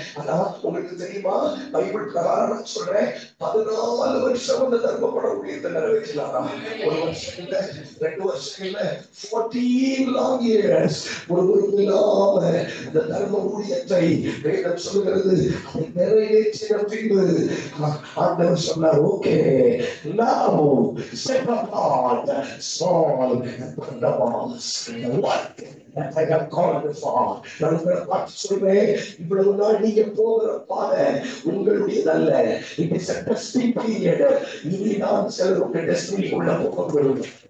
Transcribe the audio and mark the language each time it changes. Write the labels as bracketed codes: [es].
[ta] ஆனா உங்களுக்கு தெரியுமா, பைபிள் பிரகாரம் சொல்றேன், 14 வருஷம் அந்த தர்மபட ஊழியத்தை நிறைவேற்றலாமா? ஒரு வருஷம் இல்ல, 2 வருஷம் இல்ல, 14 [en] long years [ta] ஒரு இல்லாம இந்த தர்ம ஊழியத்தை வேதம் சொல்லுகிறது. அதை நிறைவேற்றின பின்பு ஆண்டவர் சொன்னார், okay, [en] now set apart Saul and Barnabas the work that I have called you for. [ta] நான் உங்களை பார்த்து சொல்றேன், இவ்வளவு நாள் நீங்க போகிற பாதை உங்களுடையதல்ல. [en] It is a testing period. [ta] இனி நான் சிலர் உங்க டெஸ்டினி உள்ள போக போகிறோம்.